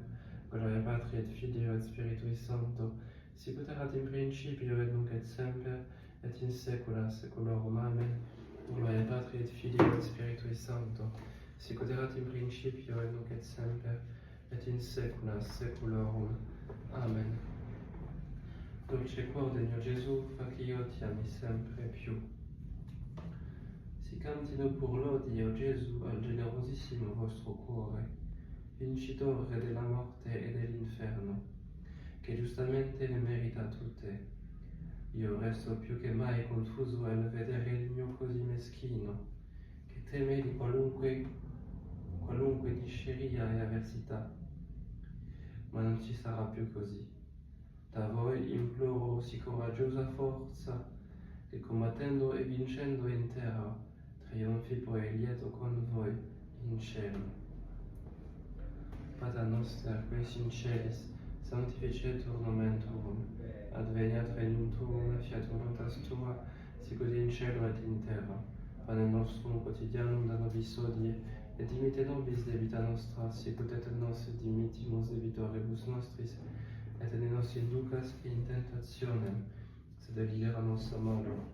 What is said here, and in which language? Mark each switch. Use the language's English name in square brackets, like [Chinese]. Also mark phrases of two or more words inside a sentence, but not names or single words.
[Latin] Gloria Patri et Filio et Spiritui Sancto, sicut erat in principio et nunc et semper, et in saecula saeculorum. Amen. Gloria Patri et Filio et Spiritui Sancto, sicut erat in principio et nunc et semper, et in saecula saeculorum. Amen. [Italian] Dolce cuore mio Gesù, fa che io ti ami sempre più. Si cantino pur lodi, o Gesù, al generosissimo vostro cuore, vincitore della morte e dell'inferno, che giustamente le merita tutte. Io resto più che mai confuso al vedere il mio così meschino, che teme di qualunque disceria e avversità. Ma non ci sarà più così. Da voi imploro sì coraggiosa forza, che combattendo e vincendo in terra, trionfi poi lieto con voi in cielo. [Latin] Pater noster, qui es in celis, sanctificetur nomen tuum, adveniat regnum tuum, fiat voluntas tua, sicut in cielo et in terra. Panem nostrum quotidianum da nobis hodie, et dimitte nobis debita nostra, sicut et nos dimittimus debitoribus nostris, et ne nos inducas in tentationem, sed libera nos a malo.